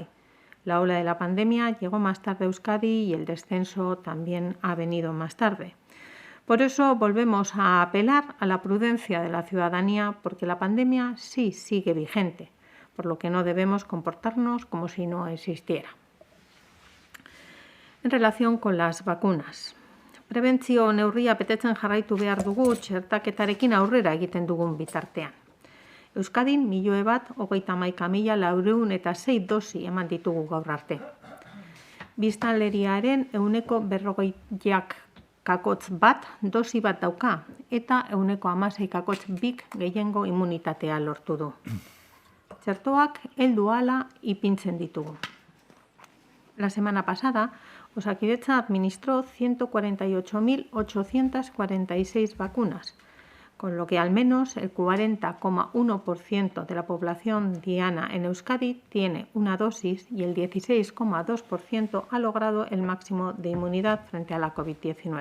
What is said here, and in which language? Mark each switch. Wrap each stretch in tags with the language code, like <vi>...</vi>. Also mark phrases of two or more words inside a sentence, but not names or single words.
<es>La ola de la pandemia llegó más tarde a Euskadi y el descenso también ha venido más tarde. Por eso volvemos a apelar a la prudencia de la ciudadanía, porque la pandemia sí sigue vigente, por lo que no debemos comportarnos como si no existiera. En relación con las vacunas.</es> <eu>Prebentzio neurria betetzen jarraitu behar dugu txertaketarekin aurrera egiten dugun bitartean. Euskadin 1.031.406 dosi eman ditugu gaur arte. Biztanleriaren 40%-1 dosi bat dauka eta 16,2 gehiengo immunitatea lortu du. Txertoak heldu ahala ipintzen ditugu.</eu> <es>La semana pasada, Osakidetza administró 148.846 vacunas, con lo que al menos el 40,1% de la población diana en Euskadi tiene una dosis y el 16,2% ha logrado el máximo de inmunidad frente a la COVID-19.</es>